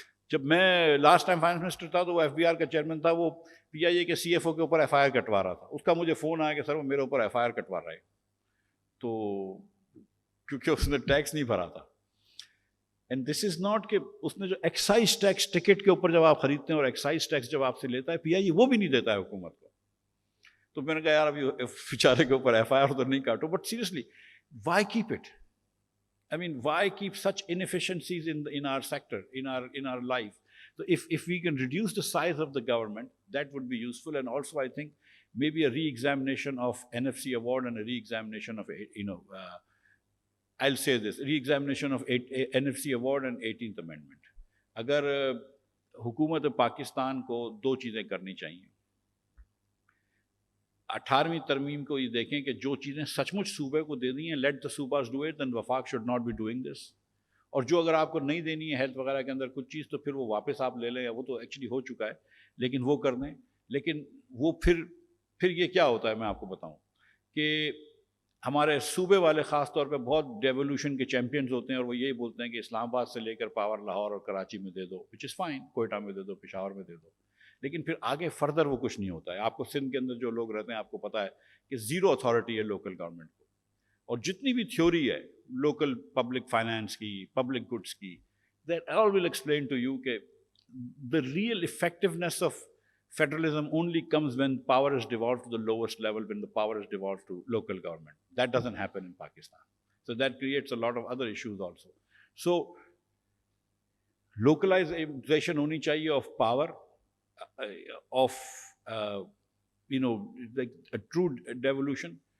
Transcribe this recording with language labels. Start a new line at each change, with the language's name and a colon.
Urdu: جب میں last time finance minister تھا تو وہ ایف بی آر کا چیئرمین تھا, وہ پی آئی اے کے سی ایف او کے اوپر ایف آئی آر کٹوا رہا تھا. اس کا مجھے فون آیا کہ سر وہ میرے اوپر ایف آئی آر کٹوا رہا ہے, تو کیونکہ اس نے ٹیکس نہیں بھرا تھا.
English: and this is not
Urdu: کہ اس نے جو ایکسائز ٹیکس ٹکٹ کے اوپر جب آپ خریدتے ہیں اور ایکسائز ٹیکس جب آپ سے لیتا ہے پی آئی اے, وہ بھی نہیں دیتا ہے حکومت کو. تو میں نے کہا یار ابھی بیچارے کے اوپر ایف آئی آر تو نہیں کاٹو,
English: But seriously why keep it? I mean, why keep such inefficiencies in our sector, in our life? So if we can reduce the size of the government, that would be useful. And also, I think maybe a re-examination of NFC award and a re-examination of I'll say this: re-examination of NFC award and 18th Amendment.
Urdu: اگر حکومت پاکستان کو 2 چیزیں کرنی چاہیے. 18ویں ترمیم کو یہ دیکھیں کہ جو چیزیں سچ مچ صوبے کو دے دی ہیں,
English: Let the صوباز do it, then وفاق should not be doing this.
Urdu: اور جو اگر آپ کو نہیں دینی ہے ہیلتھ وغیرہ کے اندر کچھ چیز, تو پھر وہ واپس آپ لے لیں, وہ تو ایکچولی ہو چکا ہے, لیکن وہ کر دیں. لیکن وہ پھر یہ کیا ہوتا ہے میں آپ کو بتاؤں کہ ہمارے صوبے والے خاص طور پہ بہت ڈیولوشن کے چیمپئنز ہوتے ہیں, اور وہ یہی بولتے ہیں کہ اسلام آباد سے لے کر پاور لاہور اور کراچی میں دے دو,
English: which is fine,
Urdu: کوئٹہ میں دے دو, پشاور میں دے دو, لیکن پھر آگے فردر وہ کچھ نہیں ہوتا ہے. آپ کو سندھ کے اندر جو لوگ رہتے ہیں آپ کو پتہ ہے کہ 0 اتھارٹی ہے لوکل گورنمنٹ کو, اور جتنی بھی تھیوری ہے لوکل پبلک فائنانس کی, پبلک گڈس کی,
English: that all will explain to you
Urdu: کہ
English: the real effectiveness of federalism only comes when power is devolved to the lowest level, when the power is devolved to local government. That doesn't happen in Pakistan. So that creates a lot of other issues also. So localization
Urdu: honi chahiye
English: of power, of like a true devolution.